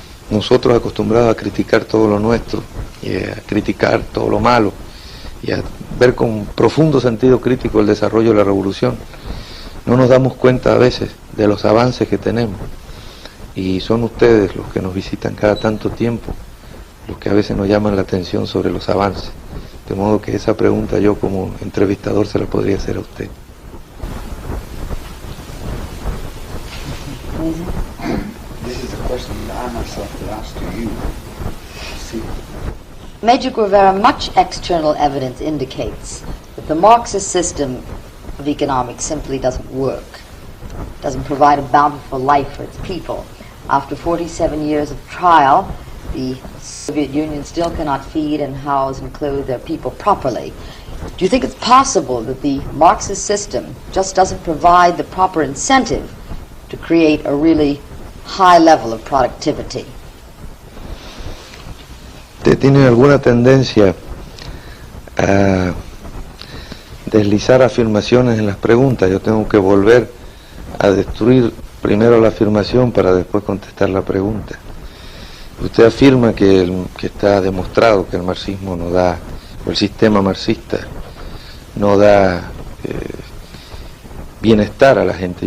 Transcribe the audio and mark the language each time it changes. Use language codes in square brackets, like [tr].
[es] Nosotros acostumbrados a criticar todo lo nuestro y a criticar todo lo malo y a ver con profundo sentido crítico el desarrollo de la revolución, no nos damos cuenta a veces de los avances que tenemos, y son ustedes los que nos visitan cada tanto tiempo los que a veces nos llaman la atención sobre los avances, de modo que esa pregunta yo como entrevistador se la podría hacer a usted. [en] This is a question that I myself would ask to you. See. Major Guevara, much external evidence indicates that the Marxist system of economics simply doesn't work. It doesn't provide a bountiful life for its people. After 47 years of trial, the Soviet Union still cannot feed and house and clothe their people properly. Do you think it's possible that the Marxist system just doesn't provide the proper incentive to create a really high level of productivity? [es] ¿Usted tiene alguna tendencia a deslizar afirmaciones en las preguntas? Yo tengo que volver a destruir primero la afirmación para después contestar la pregunta. Usted afirma que está demostrado que el marxismo no da, o el sistema marxista no da bienestar a la gente.